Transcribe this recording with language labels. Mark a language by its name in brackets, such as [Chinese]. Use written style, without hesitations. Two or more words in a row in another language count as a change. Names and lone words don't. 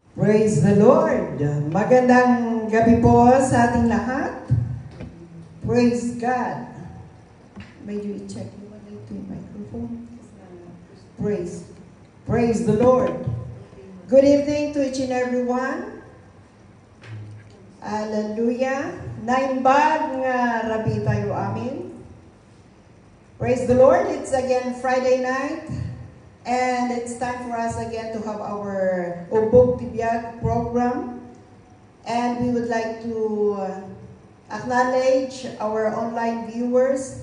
[English] Praise the Lord! [Filipino] Magandang gabi po sa ating lahat. [English] Praise God! [Filipino] Medyo i-check mo na ito yung microphone. [English] Praise the Lord! Good evening to each and everyone. Hallelujah! [Iloko] Naimbag nga rabi tayo amin. [English] Praise the Lord! It's again Friday night. And it's time for us again to have our Ubog Tibiyag program. And we would like to acknowledge our online viewers.